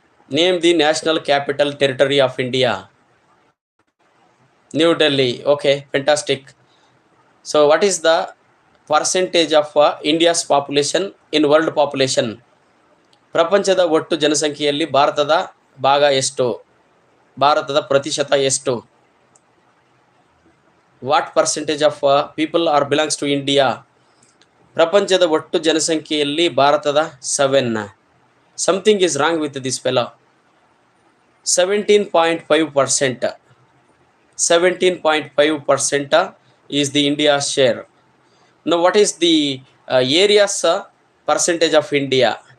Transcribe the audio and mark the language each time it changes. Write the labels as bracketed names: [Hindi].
[English] Name the national capital territory of India. New Delhi. Okay, fantastic. So what is the percentage of India's population in world population? [Kannada] ಪ್ರಪಂಚದ ಒಟ್ಟು ಜನಸಂಖ್ಯೆಯಲ್ಲಿ ಭಾರತದ ಭಾಗ ಎಷ್ಟು? ಭಾರತದ ಪ್ರತಿಶತ ಎಷ್ಟು? [English] What percentage of people are belongs to India? [Kannada] ಪ್ರಪಂಚದ ಒಟ್ಟು ಜನಸಂಖ್ಯೆಯಲ್ಲಿ ಭಾರತದ 7. [English] Something is wrong with this fellow. 17.5%. 17.5% is the India's share. Now what is the area's percentage of India?